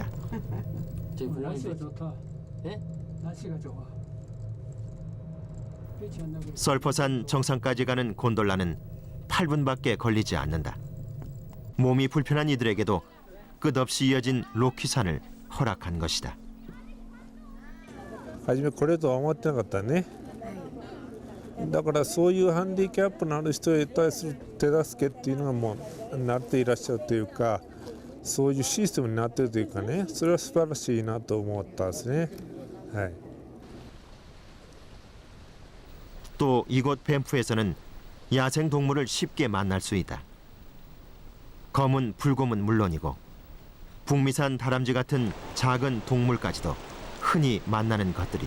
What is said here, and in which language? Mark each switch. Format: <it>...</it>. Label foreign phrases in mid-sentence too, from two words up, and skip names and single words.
<ko>날씨가 좋다. 네? 날씨가 좋아. 썰퍼산 정상까지 가는 곤돌라는 8분밖에 걸리지 않는다. 몸이 불편한 이들에게도 끝없이 이어진 로키산을 허락한 것이다.</ko> <ja>初めこれとは思ってなかったね。だからそういうハンディキャップのある人に対する手助けっていうのがもうなっていらっしゃるというか、そういうシステムになっているというかね、それは素晴らしいなと思ったんですね。はい。</ja> <ko>또 이곳 밴프에서는 야생 동물을 쉽게 만날 수 있다. 검은 불곰은 물론이고 북미산 다람쥐 같은 작은 동물까지도 흔히 만나는 것들이다.</ko>